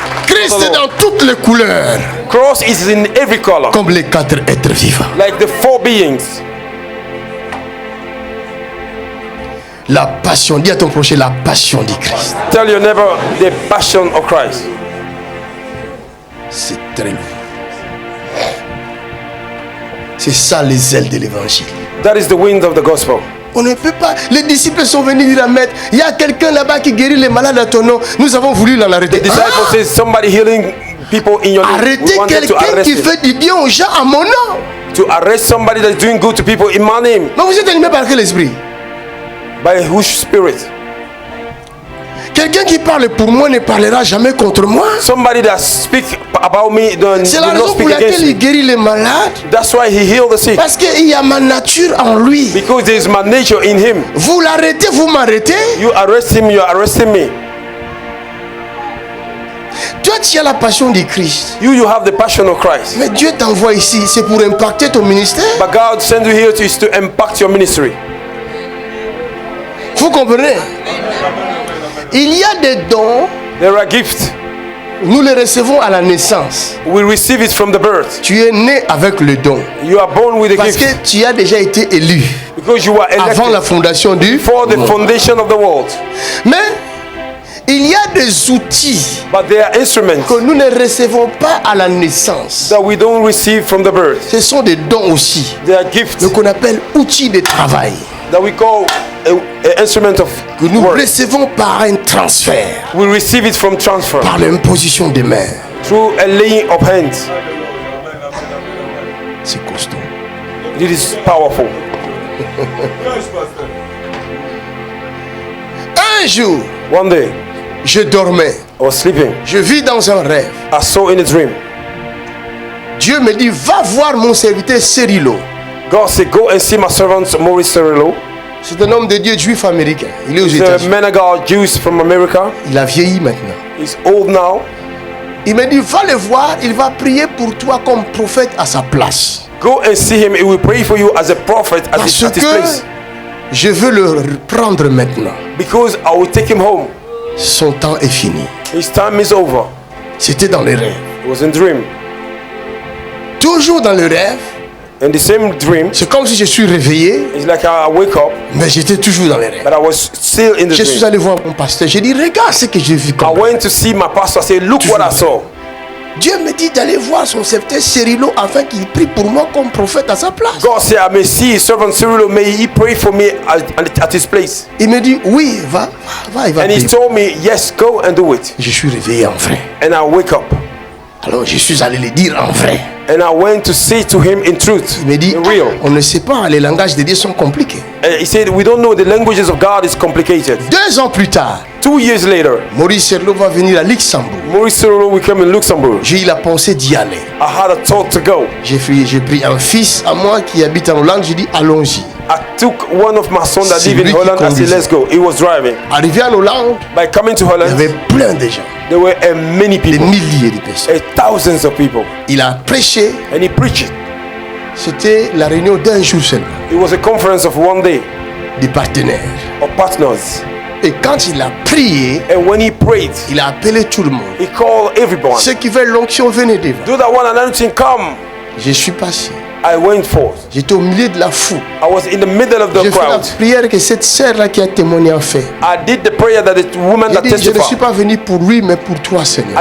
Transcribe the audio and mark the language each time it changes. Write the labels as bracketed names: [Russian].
[French] Christ est dans toutes les couleurs. [English] Cross is in every color. [French] Comme les 4 êtres vivants. [English] Like the 4 beings. [French] La passion, dis à ton prochain, la passion du Christ. [English] Tell your neighbor the passion of Christ. [French] C'est très lourd. C'est ça les ailes de l'évangile. [English] That is the wind of the gospel. [French] On ne peut pas. Les disciples sont venus dire à Maître, il y a quelqu'un là-bas qui guérit les malades à ton nom. Nous avons voulu l'en arrêter. [English] The disciple says somebody healing people in your name. [French] Arrêtez quelqu'un qui fait du bien aux gens à mon nom. [English] To arrest somebody that's doing good to people in my name. [French] Mais vous êtes animé par quel esprit? [English] By whose spirit? [French] Quelqu'un qui parle pour moi ne parlera jamais contre moi. [English] Somebody that speak about me [French] c'est la raison pour laquelle il guérit les malades. [English] That's why he healed the sick. [French] Parce qu'il y a ma nature en lui. [English] Because there is my nature in him. [French] Vous l'arrêtez, vous m'arrêtez. [English] You arrest him, you are arresting me. [French] Toi, tu as la passion du Christ. [English] You have the passion of Christ. [French] Mais Dieu t'envoie ici, c'est pour impacter ton ministère. [English] But God sent you here to impact your ministry. [French] Vous comprenez? Il y a des dons. [English] There are gifts. [French] Nous les recevons à la naissance. [English] We receive it from the birth. [French] Tu es né avec le don. [English] You are born with a [French] Parce [English] gift. [French] que tu as déjà été élu. [English] Because you are elected. [French] Avant la fondation du [English] before the foundation of the world. [French] Mais il y a des outils [English] But there are instruments [French] que nous ne recevons pas à la naissance. [English] that we don't receive from the birth. [French] Ce sont des dons aussi. [English] There are gifts [French] qu'on appelle outils de travail. [English] That we call an instrument of [French] que nous [English] work. [French] recevons par un transfert. [English] We receive it from transfer. [French] Par l'imposition des mains. [English] Through a laying of hands. [French] C'est costaud. [English] It is powerful. [French] Un jour, [English] one day, [French] je dormais. [English] I was sleeping. [French] Je vis dans un rêve. [English] I saw in a dream. [French] Dieu me dit, va voir mon serviteur Cyrilo. [English] God said, go and see my servant Maurice Cyrilo. [French] C'est un homme de Dieu juif américain. Il est aux États-Unis. [English] He's a man of God, Jews from America. [French] Il a vieilli maintenant. [English] He's old now. [French] Il me dit, va le voir, il va prier pour toi comme prophète à sa place. [English] Go and see him, he will pray for you as a prophet at his place. [French] Je veux le prendre maintenant. [English] Because I will take him home. [French] Son temps est fini. [English] His time is over. [French] C'était dans les rêves. [English] It was in dream. [French] Toujours dans le rêve. [English] In the same dream. [French] C'est comme si je suis réveillé. [English] It's like I wake up. [French] Mais j'étais toujours dans les rêves. [English] But I was still in the dream. [French] Je suis allé voir mon pasteur. J'ai dit, regarde ce que j'ai vu. [English] I went to see my pastor. I said, look what I saw. [French] Dieu me dit d'aller voir son serviteur Cyrilo afin qu'il prie pour moi comme prophète à sa place. [English] God said, I may see his servant Cyrilo. May he pray for me at his place. [French] Il me dit, oui, va, il va. [English] And he told me, yes, go and do it. [French] Je suis réveillé en vrai. [English] And I wake up. [French] Alors je suis allé le dire en vrai. [English] And I went to say to him in truth. [French] Il me dit, [English] real. [French] On ne sait pas, les langages de Dieu sont compliqués. [English] And he said, we don't know, the languages of God is complicated. [French] 2 ans plus tard, [English] 2 years later, [French] Maurice Cyrilo va venir à Luxembourg. [English] Maurice Cyrilo will come in Luxembourg. [French] J'ai eu la pensée d'y aller. [English] I had a thought to go. [French] J'ai pris un fils à moi qui habite en Hollande. J'ai dit, allons-y. [English] I took one of my sons that live in Holland. I said, let's go. He was driving. [French] Arrivé en Hollande, [English] by coming to Holland, [French] il y avait plein de gens. [English] There were many people. [French] Des milliers de personnes. [English] Thousands of people. [French] Il a prêché. [English] And he preached. [French] C'était la réunion d'un jour seulement. [English] It was a conference of one day. [French] Des partenaires. [English] Of partners. [French] Et quand il a prié, [English] and when he prayed, [French] il a appelé tout le monde. [English] He called everyone. [French] Ceux qui veulent l'onction, venez devant. [English] Do that one anointing, come. [French] Je suis passé. [English] I went forth. [French] J'étais au milieu de la foule. [English] I was in the middle of the [French] crowd. J'ai fait la prière que cette sœur-là qui a témoigné a fait. [English] I did the prayer that the woman that testified. [French] Je ne suis pas venu pour lui, mais pour toi, Seigneur.